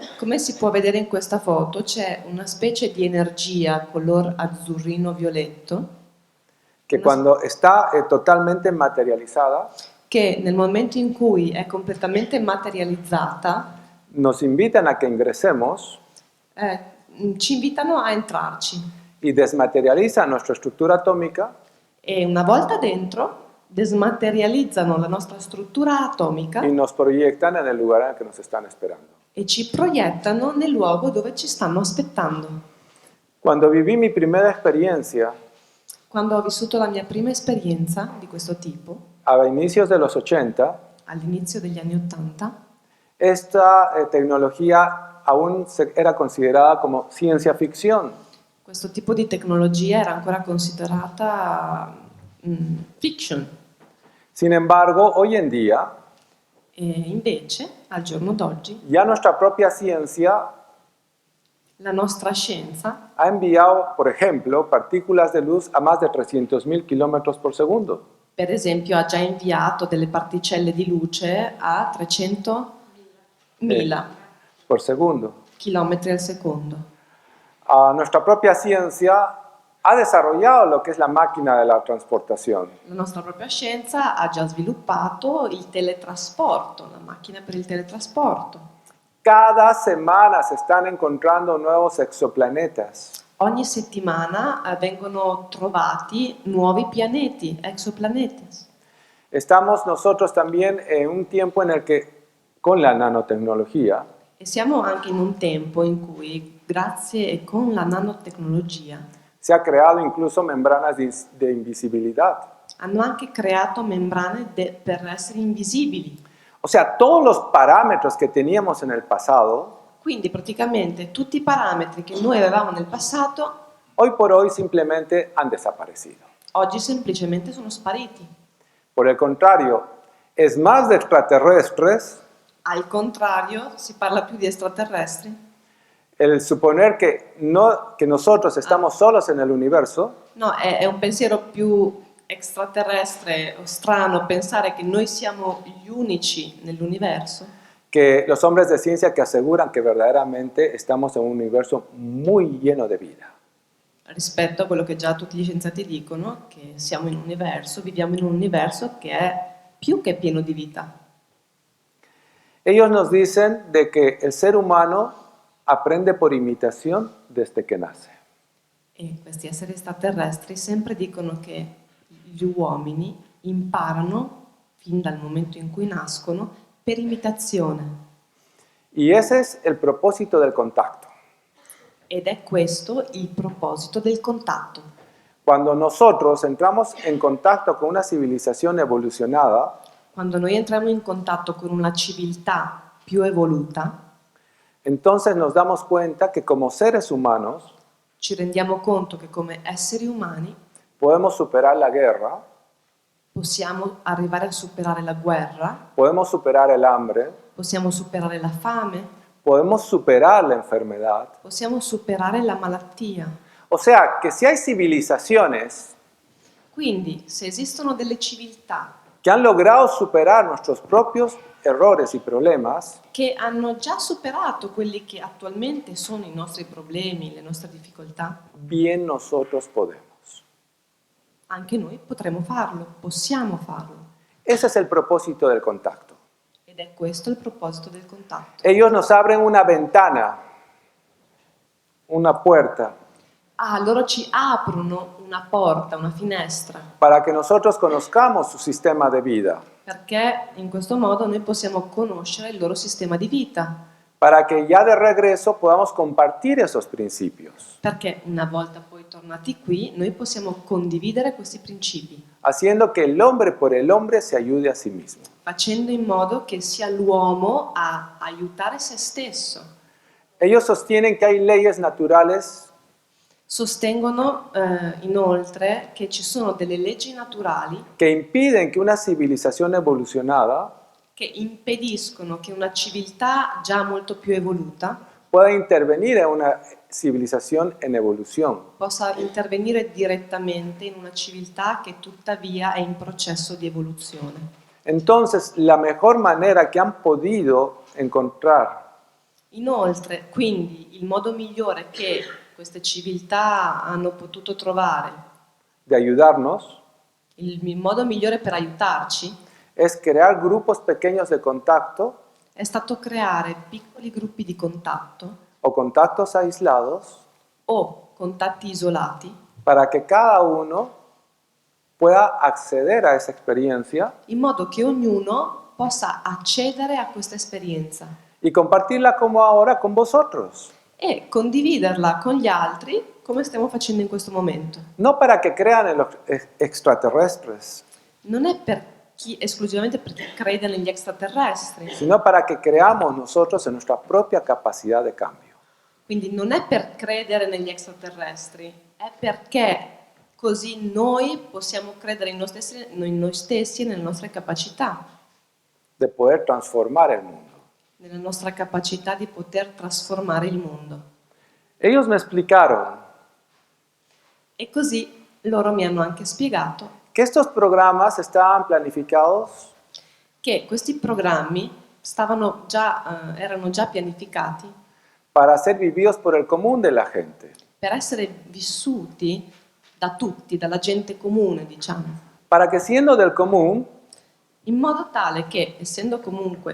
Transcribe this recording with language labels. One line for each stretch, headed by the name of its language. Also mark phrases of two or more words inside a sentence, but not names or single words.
Italian: Come si può vedere in questa foto, c'è una specie di energia color azzurrino-violetto
Spanish: que cuando está totalmente materializada,
Italian: che nel momento in cui è completamente materializzata
Spanish: nos invitan a que ingresemos
Italian: ci invitano a entrarci
Spanish: y desmaterializa nuestra estructura atómica
Italian: e una volta dentro desmaterializzano la nostra struttura atomica
Spanish: y nos proyectan en el lugar en el que nos están esperando.
Italian: e ci proiettano nel luogo dove ci stanno aspettando.
Spanish: Cuando viví mi primera experiencia,
Italian: Quando ho vissuto la mia prima esperienza di questo tipo,
Spanish: a inicios de los 80,
Italian: all'inizio degli anni 80,
Spanish: esta tecnología aún era considerada como ciencia ficción.
Italian: questo tipo di tecnologia era ancora considerata fiction.
Spanish: Sin embargo, hoy en día,
Italian: E invece, al giorno d'oggi,
Spanish: ya nuestra propia ciencia
Italian: La nostra scienza
Spanish: ha enviado, por ejemplo, partículas de luz a más de 300.000 kilómetros por segundo.
Italian: per esempio ha già inviato delle particelle di luce a 300.000
Spanish: Por segundo.
Italian: chilometri al secondo.
Spanish: Nuestra propia ciencia ha desarrollado lo que es la máquina de la transportación.
Italian: La nostra propria scienza ha già sviluppato il teletrasporto, la macchina per il teletrasporto.
Spanish: Cada semana se están encontrando nuevos exoplanetas.
Italian: Ogni settimana vengono trovati nuovi pianeti, exoplaneti.
Spanish: Estamos nosotros también en un tiempo en el que, con la nanotecnología,
Italian: E siamo anche in un tempo in cui, grazie e con la nanotecnologia,
Spanish: se ha creado incluso membranas de invisibilidad.
Italian: hanno anche creato membrane per essere invisibili.
Spanish: O sea, todos los parámetros que teníamos en el pasado,
Italian: Quindi praticamente tutti i parametri che noi avevamo nel passato
Spanish: hoy por hoy simplemente han desaparecido.
Italian: oggi semplicemente sono spariti.
Spanish: Por el contrario, es más de extraterrestres
Italian: Al contrario, si parla più di extraterrestri.
Spanish: el suponer que nosotros estamos solos en el universo,
Italian: No, è un pensiero più extraterrestre o strano pensare che noi siamo gli unici nell'universo,
Spanish: que los hombres de ciencia que aseguran que verdaderamente estamos en un universo muy lleno de vida.
Italian: rispetto a quello che già tutti gli scienziati dicono, che siamo in un universo, viviamo in un universo che è più che pieno di vita.
Spanish: Ellos nos dicen de que el ser humano aprende por imitación desde que nace.
Italian: E questi esseri extraterrestri sempre dicono che gli uomini imparano fin dal momento in cui nascono per imitazione.
Spanish: Y ese es el propósito del contacto.
Italian: Ed è questo il proposito del contatto.
Spanish: Cuando nosotros entramos en contacto con una civilización evolucionada,
Italian: Quando noi entriamo in contatto con una civiltà più evoluta,
Spanish: entonces nos damos cuenta que como seres humanos
Italian: ci rendiamo conto che come esseri umani
Spanish: podemos superar la guerra,
Italian: possiamo arrivare a superare la guerra,
Spanish: podemos superar el hambre,
Italian: possiamo superare la fame,
Spanish: podemos superar la enfermedad.
Italian: possiamo superare la malattia.
Spanish: O sea, que si hay civilizaciones
Italian: Quindi, se esistono delle civiltà
Spanish: que han logrado superar nuestros propios errores y problemas,
Italian: che hanno già superato quelli che attualmente sono i nostri problemi, le nostre difficoltà,
Spanish: bien nosotros podemos.
Italian: anche noi potremo farlo, possiamo farlo.
Spanish: Ese es el propósito del contacto.
Italian: Ed è questo il proposito del contatto.
Spanish: Ellos nos abren una ventana, una puerta,
Italian: Loro ci aprono una porta, una finestra,
Spanish: para que nosotros conozcamos su sistema de vida,
Italian: perché in questo modo noi possiamo conoscere il loro sistema di vita,
Spanish: para que ya de regreso podamos compartir esos principios,
Italian: perché una volta poi tornati qui noi possiamo condividere questi principi,
Spanish: haciendo que el hombre por el hombre se ayude a sí mismo.
Italian: facendo in modo che sia l'uomo a aiutare se stesso.
Spanish: Ellos sostienen que hay leyes naturales
Italian: Sostengono inoltre che ci sono delle leggi naturali
Spanish: que impiden que una civilización evolucionada
Italian: che impediscono che una civiltà già molto più evoluta
Spanish: pueda intervenir en una civilización en evolución.
Italian: possa intervenire direttamente in una civiltà che tuttavia è in processo di evoluzione.
Spanish: Entonces, la mejor manera que han podido encontrar
Italian: Inoltre, quindi, il modo migliore che queste civiltà hanno potuto trovare,
Spanish: de ayudarnos
Italian: il modo migliore per aiutarci,
Spanish: es crear grupos pequeños de contacto
Italian: è stato creare piccoli gruppi di contatto
Spanish: o contactos aislados
Italian: o contatti isolati
Spanish: para que cada uno pueda acceder a esa experiencia
Italian: in modo che ognuno possa accedere a questa esperienza
Spanish: y compartirla como ahora con vosotros.
Italian: e condividerla con gli altri come stiamo facendo in questo momento.
Spanish: No para que crean en los extraterrestres,
Italian: Non è esclusivamente per chi crede negli extraterrestri,
Spanish: sino para que creamos nosotros en nuestra propia capacidad de cambio.
Italian: quindi non è per credere negli extraterrestri, è perché così noi possiamo credere in noi stessi e nelle nostre capacità,
Spanish: De poder transformar el mundo.
Italian: nella nostra capacità di poter trasformare il mondo.
Spanish: Ellos me explicaron
Italian: E così loro mi hanno anche spiegato
Spanish: que estos programas estaban planificados
Italian: che questi programmi erano già pianificati
Spanish: para ser vividos por el común de la gente,
Italian: per essere vissuti da tutti, dalla gente comune, diciamo,
Spanish: para que siendo del común
Italian: in modo tale che, essendo comunque,